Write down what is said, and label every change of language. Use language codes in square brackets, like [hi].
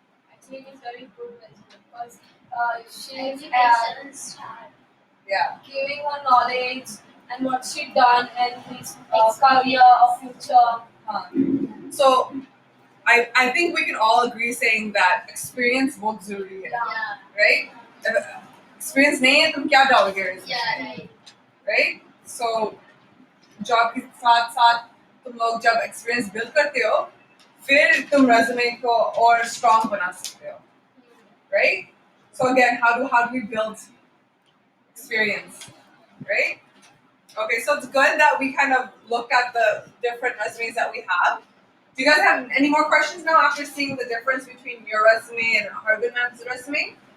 [en] I think it's very good because she's Yeah. giving her knowledge and what she done and his career or future. So I think we can all agree saying that experience [hi] बहुत जरूरी है, [en] right? [hi] Experience नहीं है तुम क्या डालोगे resume? [en] Right? So [hi] job के साथ साथ तुम लोग जब experience build करते हो, फिर तुम resume को और strong बना सकते हो, [en] right? So again, how do we build experience, right? Okay, so it's good that we kind of look at the different resumes that we have. Do you guys have any more questions now after seeing the difference between your resume and Hargun ma'am's resume?